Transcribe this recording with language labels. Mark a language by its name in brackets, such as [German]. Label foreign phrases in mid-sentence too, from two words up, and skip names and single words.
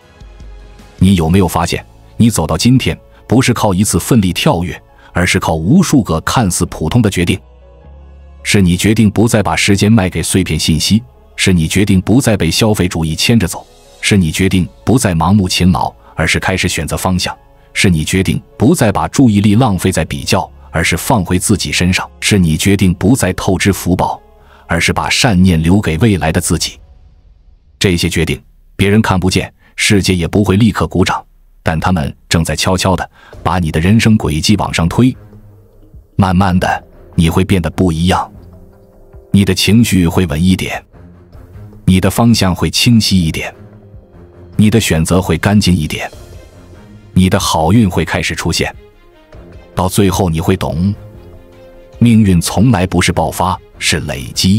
[Chinese] 你有沒有發現，你走到今天，不是靠一次奮力跳躍，而是靠無數個看似普通的決定。是你決定不再把時間賣給碎片信息，是你決定不再被消費主義牽着走，是你決定不再盲目勤勞，而是開始選擇方向，是你決定不再把注意力浪費在比較，而是放回自己身上，是你決定不再透支福報，而是把善念留給未來的自己。這些決定別人看不見，世界也不會立刻鼓掌，但他們正在悄悄地把你的人生軌跡往上推。慢慢的，你會變得不一樣，你的情緒會穩一點，你的方向會清晰一點，你的選擇會乾淨一點，你的好運會開始出現。到最後你會懂，命運從來不是爆發，是累積。